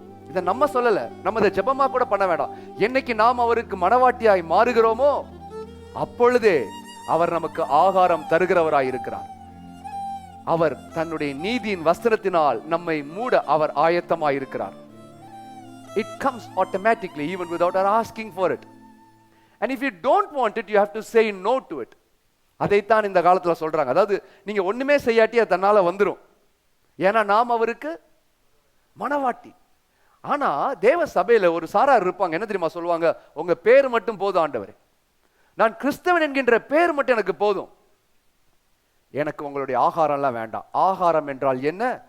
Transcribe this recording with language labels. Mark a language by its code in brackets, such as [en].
[ta] இதை நம்ம சொல்லல, நம்ம இதை ஜெபமா கூட பண்ண வேண்டாம். என்னைக்கு நாம் அவருக்கு மனவாட்டியாய் மாறுகிறோமோ அப்பொழுதே அவர் நமக்கு ஆகாரம் தருகிறவராய் இருக்கிறார். அவர் தன்னுடைய நீதியின் வஸ்திரத்தினால் நம்மை மூட அவர் ஆயத்தமாய் இருக்கிறார். [en] It comes automatically even without our asking for it. And if you don't want it, you have to say no to it. [ta] அதைத்தான் இந்த காலத்துல சொல்றாங்க. அதாவது நீங்க ஒண்ணுமே செய்யாட்டி அது தன்னால வந்துரும். ஏன்னா நாம் அவருக்கு மனவாட்டி. ஆனா தேவ சபையில ஒரு சாரார் இருப்பாங்க, என்ன தெரியுமா சொல்லுவாங்க? உங்க பேர் மட்டும் போதும் ஆண்டவரே, நான் கிறிஸ்தவன் என்கின்ற பேர் மட்டும் எனக்கு போதும், எனக்கு உங்களுடைய ஆகாரம்லாம் வேண்டாம். ஆகாரம் என்றால் என்ன?